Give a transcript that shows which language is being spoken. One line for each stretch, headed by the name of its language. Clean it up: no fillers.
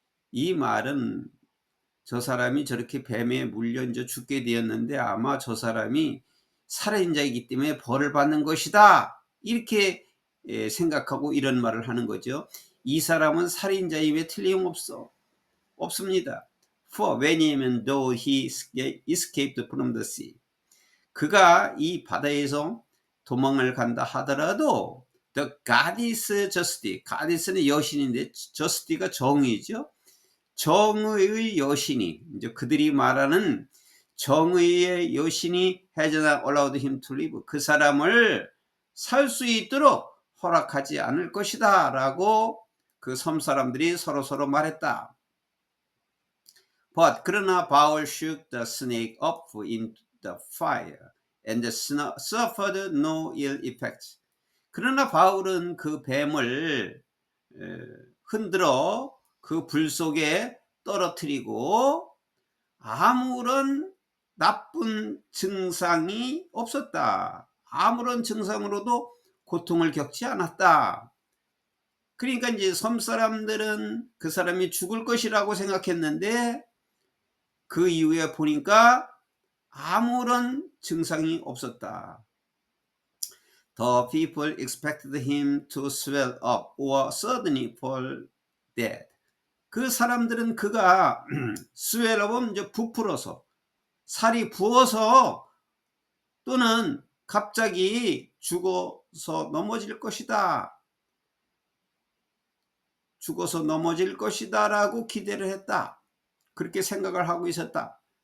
Korean: 이 말은 저 사람이 저렇게 뱀에 물려 이제 죽게 되었는데 아마 저 사람이 살인자이기 때문에 벌을 받는 것이다. 이렇게 생각하고 이런 말을 하는 거죠. 이 사람은 살인자임에 없습니다.
English: For,
Korean: 왜냐하면
English: though he escaped from the sea,
Korean: 그가 이 바다에서 도망을 간다 하더라도
English: the goddess justice, goddess는
Korean: 여신인데
English: justice가
Korean: 정의죠. 정의의 여신이, 이제 그들이 말하는 정의의 여신이
English: has not allowed him to live,
Korean: 그 사람을 살 수 있도록 허락하지 않을 것이다 라고 그 섬 사람들이 서로 말했다.
English: But,
Korean: 그러나
English: 바울 shook the snake up in the fire and suffered no ill effects.
Korean: 그러나 바울은 그 뱀을 흔들어 그 불 속에 떨어뜨리고 아무런 나쁜 증상이 없었다. 아무런 증상으로도 고통을 겪지 않았다. 그러니까 이제 섬 사람들은 그 사람이 죽을 것이라고 생각했는데 그 이후에 보니까 아무런 증상이 없었다.
English: The people expected him to swell up or suddenly fall dead.
Korean: 그 사람들은 그가 swell up은 이제 부풀어서, 살이 부어서 또는 갑자기 죽어서 넘어질 것이다. 죽어서 넘어질 것이다 라고 기대를 했다. 그렇게 생각을 하고 있었다.